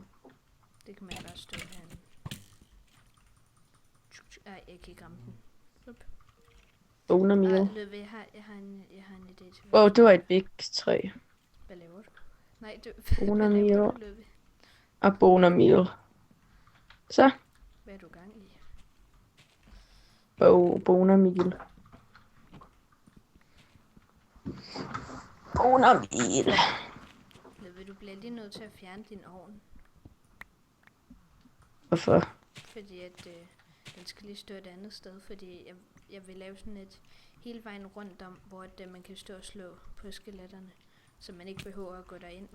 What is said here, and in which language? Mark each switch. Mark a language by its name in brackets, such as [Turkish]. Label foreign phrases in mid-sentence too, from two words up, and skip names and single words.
[Danish] Det kan man bare stå herinde. Ej, jeg kan ikke ramme den. [English] Boner meal. [Danish] Løve, jeg har en idé til. Det var et big træ. Hvad laver du? Nej, du... [English] Boner meal. Og boner meal. Så. [Danish] Hvad er du gang i? [English] Boner meal. Boner meal. [Danish] Løve, du bliver lige nødt til at fjerne din ovn. Hvorfor? Fordi at den skal lige stå et andet sted, fordi jeg vil lave sådan et hele vejen rundt om, hvor man kan stå og slå på skeletterne, så man ikke behøver at gå derind.